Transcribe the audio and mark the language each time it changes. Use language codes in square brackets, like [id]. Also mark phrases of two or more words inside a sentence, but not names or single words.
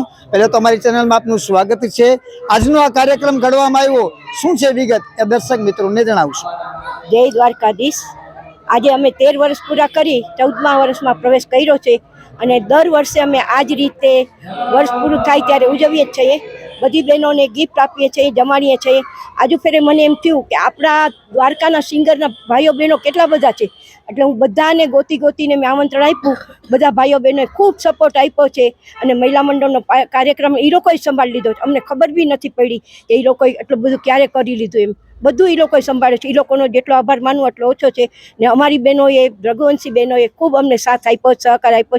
[gu] પહેલે તો અમારી ચેનલ મેં આપનું સ્વાગત હૈ। આજનો આ કાર્યક્રમ ઘડવામાં આવ્યો શું છે વિગત એ દર્શક મિત્રોને જણાવશો। જય દ્વારકાધીશ। આજ અમે 13 વર્ષ પૂરા કરી 14મા વર્ષ માં પ્રવેશ કર્યો છે અને દર વર્ષે અમે આજ રીતે વર્ષ પૂરું થાય ત્યારે ઉજવીએ છીએ। બધી બહેનોને ગિફ્ટ આપીએ છીએ, જમાડીએ છીએ. આજ ફેરે મને એમ થયું કે આપણા દ્વારકાના સિંગરના ભાઈઓ બહેનો કેટલા બધા છે, એટલે હું બધાને ગોતીને મેં આમંત્રણ આપ્યું। બધા ભાઈઓ બહેનોએ ખૂબ સપોર્ટ આપ્યો છે અને મહિલા મંડળનો કાર્યક્રમ એ લોકોએ સંભાળી લીધો છે। અમને ખબર બી નથી પડી કે એ લોકોએ એટલું બધું ક્યારે કરી લીધું એમ। બધું એ લોકોએ સંભાળ્યું છે। એ લોકોનો જેટલો આભાર માનવો એટલો ઓછો છે ને અમારી બહેનોએ રઘુવંશી બહેનોએ ખૂબ અમને સાથ આપ્યો, સહકાર આપ્યો।